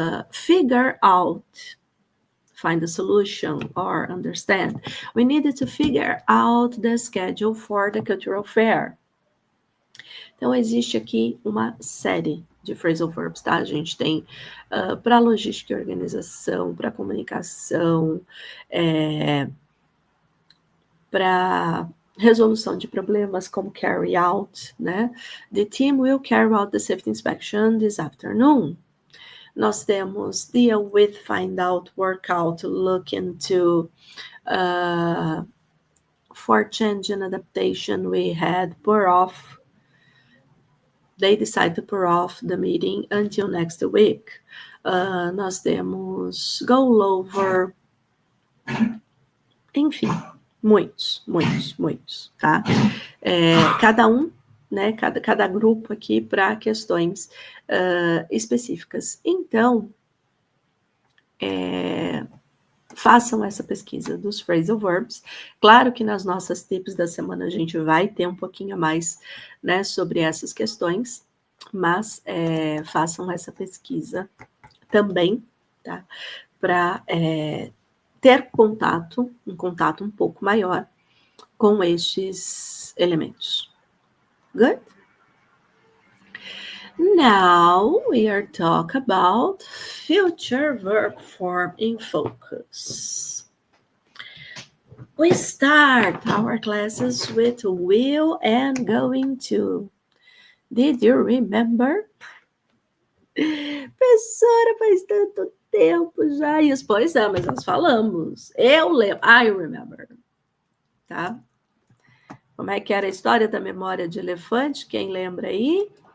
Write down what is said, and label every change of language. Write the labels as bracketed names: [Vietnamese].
[English] Figure out, find a solution or understand. We needed to figure out the schedule for the cultural fair. [Portuguese] Então, existe aqui uma série de phrasal verbs, tá? A gente tem para logística e organização, para comunicação, para resolução de problemas, como carry out, né? [English] The team will carry out the safety inspection this afternoon. [Portuguese] Nós temos deal with, find out, work out, look into, [English] for change and adaptation, we had [Portuguese] put off. [English] They decide to put off the meeting until next week. [Portuguese] Nós temos go over, enfim, muitos, tá? Cada um, né? Cada grupo aqui para questões específicas. Então, façam essa pesquisa dos phrasal verbs. Claro que nas nossas tips da semana a gente vai ter um pouquinho a mais, né, sobre essas questões, mas façam essa pesquisa também, tá? Para ter um contato um pouco maior com estes elementos. [English] Good? Now we are talking about future verb form in focus. We start our classes with will and going to. Did you remember? [Portuguese] Professora, faz tanto tempo já. Isso, pois é, mas nós falamos. Eu lembro. [English] I remember. [Portuguese] Tá? Como é que era a história da memória de elefante? Quem lembra aí?